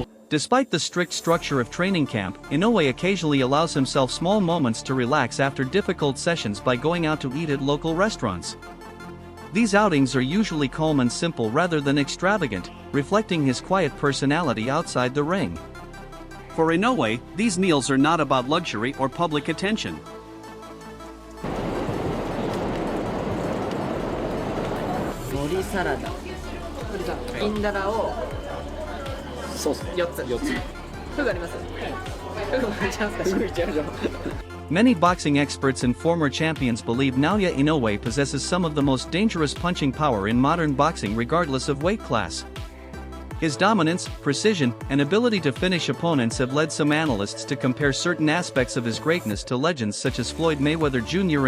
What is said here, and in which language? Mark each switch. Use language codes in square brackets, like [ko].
[en] Despite the strict structure of training camp, Inoue occasionally allows himself small moments to relax after difficult sessions by going out to eat at local restaurants. These outings are usually calm and simple rather than extravagant, reflecting his quiet personality outside the ring. For Inoue, these meals are not about luxury or public attention. [ja] 海苔サラダ、銀だらをそうですね、4つフグあります？フグもいっちゃうんですか？フグいっちゃうじゃん。 [en] Many boxing experts and former champions believe Naoya Inoue possesses some of the most dangerous punching power in modern boxing regardless of weight class. His dominance, precision, and ability to finish opponents have led some analysts to compare certain aspects of his greatness to legends such as Floyd Mayweather Jr.